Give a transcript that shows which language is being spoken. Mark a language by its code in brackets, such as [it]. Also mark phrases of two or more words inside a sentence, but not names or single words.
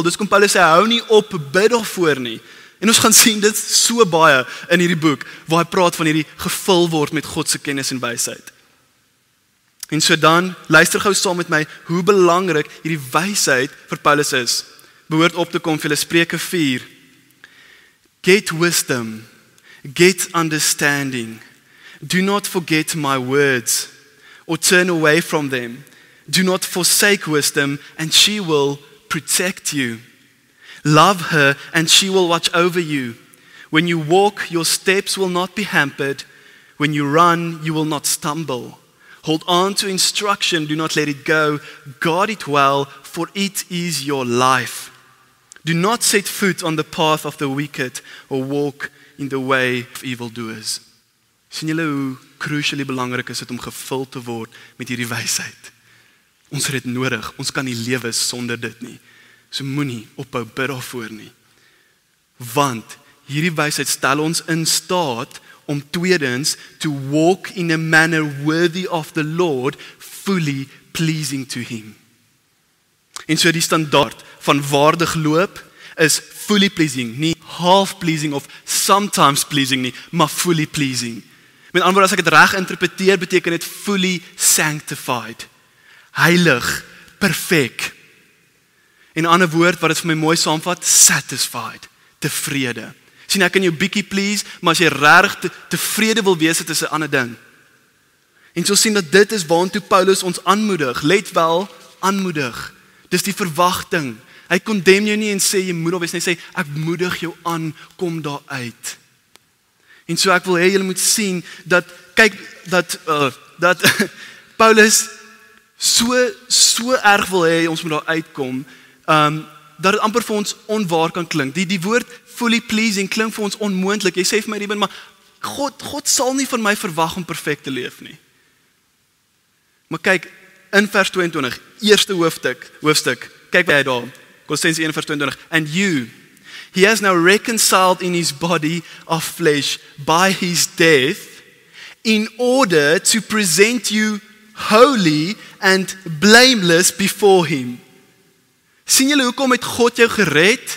[af] Dis kom Paulus sê, hou nie op bid daarvoor nie. En ons gaan sien dit so baie in hierdie boek waar hy praat van hierdie gevul word met God se kennis en wysheid. En so dan, luister gou saam met my hoe belangrik hierdie wysheid vir Paulus is. Behoort op te kom vir julle Spreuke 4. [en] Get wisdom, get understanding. Do not forget my words, or turn away from them. Do not forsake wisdom, and she will protect you. Love her, and she will watch over you. When you walk, your steps will not be hampered. When you run, you will not stumble. Hold on to instruction, do not let it go. Guard it well, for it is your life. Do not set foot on the path of the wicked, or walk in the way of evildoers. [af] Sien julle hoe crucially belangrik is dit om gevul te word met hierdie wysheid? Ons het dit nodig, ons kan nie lewe sonder dit nie. So moenie ophou bid daarvoor nie. Want hierdie wysheid stel ons in staat om tweedens [en] to walk in a manner worthy of the Lord, fully pleasing to him. [af] En so die standaard van waardig loop is [en] fully pleasing, [af] nie half pleasing of [en] sometimes pleasing [af] nie, maar [en] fully pleasing. [af] Met ander woorde, as ek dit reg interpreteer, beteken dit [en] fully sanctified, [af] heilig, perfek. En 'n ander woord wat dit vir my mooi saamvat, satisfied, tevrede. Sien, ek kan jou bietjie please, maar as jy regtig tevrede wil wees, dit is 'n ander ding. En so sien dat dit is waartoe Paulus ons aanmoedig. Let wel, aanmoedig. Dis die verwagting. Hy condemn jou nie en sê jy moet alwees nie, hy sê ek moedig jou aan, kom daar uit. En so ek wil hê julle moet sien dat kyk dat Paulus so erg wil hê ons moet daar uitkom, dat dit amper vir ons onwaar kan klink. Die woord [en] fully pleasing [af] klink vir ons onmoontlik. Jy sê vir my, Ruben, maar God sal nie van my verwag om perfek te leef nie. Maar kyk, in vers 22, eerste hoofstuk, kyk wat hy daar, Kolossense 1 vers 22, [en] and you He has now reconciled in his body of flesh by his death in order to present you holy and blameless before him. [af] Sien julle hoekom het God jou gered?